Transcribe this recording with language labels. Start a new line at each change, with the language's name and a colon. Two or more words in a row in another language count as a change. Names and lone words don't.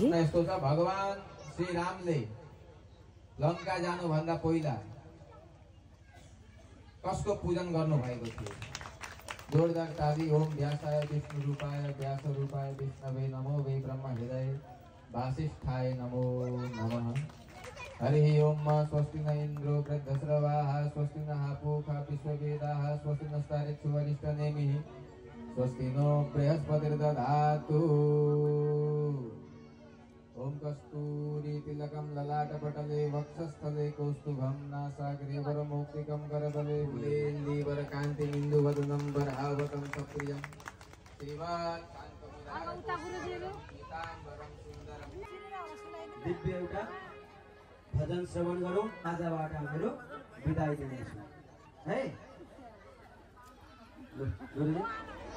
Nepali: यस्तो छ भगवान श्री रामले लङ्का जानुभन्दा पहिला कसको पूजन गर्नु भएको थियो? जोरदार ताली।
Sanskrit: ओम व्यासाय विष्णु रूपाय व्यास रूपाय विष्णवे नमो वै ब्रह्म हृदय वासिष्ठाय नमो नमः। हरि ओम स्वस्ति न इंद्रो वृद्धश्रवाः स्वस्ति नः पूषा विश्ववेदाः स्वस्ति नस्तारिक्षु वरिष्ठनेमिः स्वस्ति नो बृहस्पतिर्दधातु। ओम कस्तूरी तिलकं ललाटपटले वक्षस्थले कौस्तुभं नासाग्रे वरमौक्तिकं करतले बुलेन्दीवरकान्तिमिन्दुवदनं वरावतं सप्रियं दिव्य
Nepali: एउटा भजन श्रवण गरौँ। आजबाट हाम्रो बिदाई दिनेछु है गुरुजी।